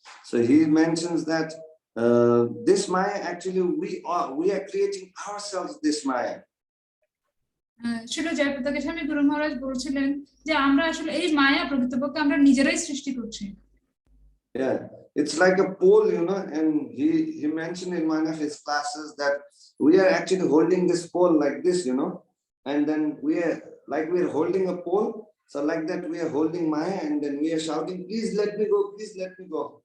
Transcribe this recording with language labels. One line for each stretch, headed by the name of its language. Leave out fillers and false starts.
English: So he mentions that this Maya actually we are creating ourselves this Maya.
Bangla: শিল জয়পতাকা স্বামী গুরু মহারাজ বলছিলেন যে আমরা আসলে এই মায়া প্রকৃতপক্ষে আমরা নিজেরাই সৃষ্টি করছি।
English: Yeah, it's like a pole, you know, and he mentioned in one of his classes that we are actually holding this pole like this, you know, and then we are holding a pole, so like that we are holding Maya, and then we are shouting, please let me go, please let me go.